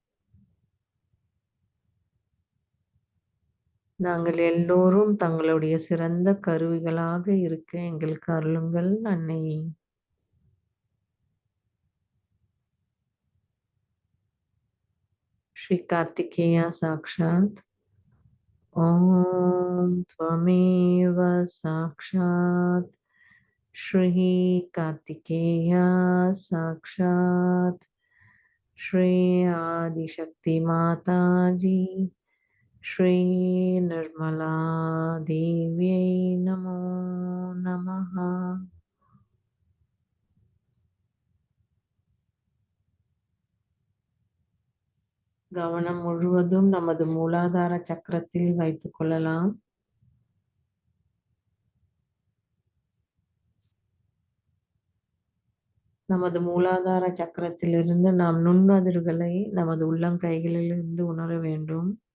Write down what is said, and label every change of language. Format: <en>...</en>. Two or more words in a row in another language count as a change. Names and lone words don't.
<ta>நாங்கள் எல்லோரும் தங்களுடைய சிறந்த கருவிகளாக இருக்க எங்களுக்கு அருளுங்கள் அன்னையே.</ta> <sa>श्री कार्तिकेया साक्षात् ओम् त्वमेव साक्षात् श्री कार्तिकेया साक्षात् श्री आदिशक्ति माता जी श्री निर्मला देव्यै नमो नमः.</sa> <ta>கவனம் முழுவதும் நமது மூலாதார சக்கரத்தில் வைத்துக் கொள்ளலாம். நமது மூலாதார சக்கரத்திலிருந்து நாம் நுண்ணதிர்களை நமது உள்ளங்கைகளிலிருந்து உணர வேண்டும்.</ta>